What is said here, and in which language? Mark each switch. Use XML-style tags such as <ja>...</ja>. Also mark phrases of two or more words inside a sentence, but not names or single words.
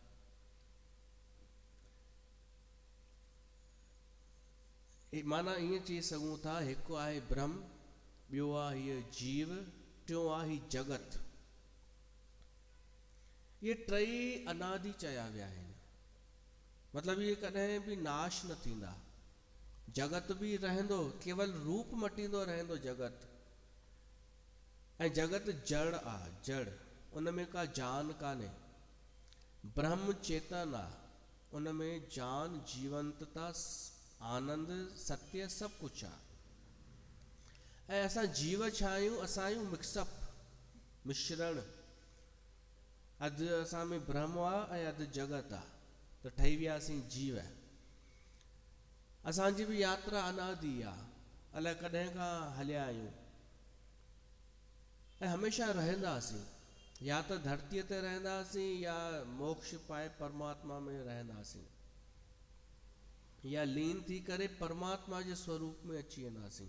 <sd>माना ईअं चई सघूं था, हिकु आहे ब्रह्म, ॿियो आहे हीअ जीव, टियों आहे हीअ जगत। ये टई अनादि चया विया आहिनि। मतिलबु इहे कॾहिं बि नाश न थींदा। जगत भी रहंदो, केवल रूप मटींदो रहंदो जगत। ऐं जगत जड़ आहे, जड़, उन में का जान कान्हे। ब्रह्म चेतन आहे, उन में जान, जीवंतता, आनंद, सत्य सभु कुझु आहे। ऐं असां जीव छा आहियूं? असां आहियूं मिक्सअप, मिश्रण। अधु असां में ब्रह्म आहे ऐं अधु जगत आहे, त ठही वियासीं जीव। असांजी बि यात्रा अनादि आहे, अलाए कॾहिं खां हलिया आहियूं ऐं हमेशह रहंदासीं, या त धरतीअ ते रहंदासीं या मोक्ष पाए परमात्मा में रहंदासीं, या लीन थी करे परमात्मा जे स्वरूप में अची वेंदासीं।</sd>